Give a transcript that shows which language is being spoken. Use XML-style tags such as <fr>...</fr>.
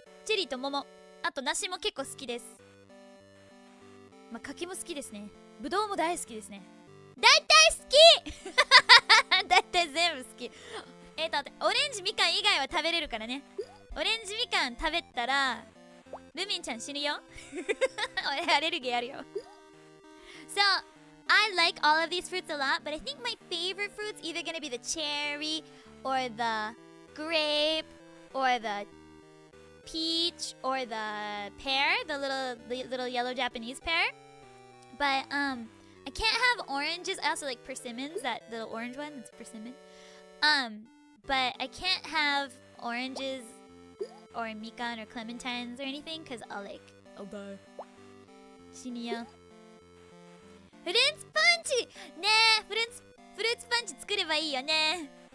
<ja>チェリーともも、あと梨も結構好きです。まあ柿も好きですね。ぶどうも大好きですね。大体好き大体全部好き。オレンジみかん以外は食べれるからね。オレンジみかん食べたらルミンちゃん死ぬよ俺アレルギーあるよ。</ja> <en>So I like all of these fruits a lot, but I think my favorite fruit's either gonna be the cherry or the grape or the peach or the pear, the little yellow Japanese pear. But I can't have oranges. I also like persimmons, that little orange one, it's persimmon. But I can't have oranges or mikan or clementines or anything because I'll die.</en> <ja>死ぬよ。フルーツパンチねえ、フルーツパンチ作ればいいよね。</ja>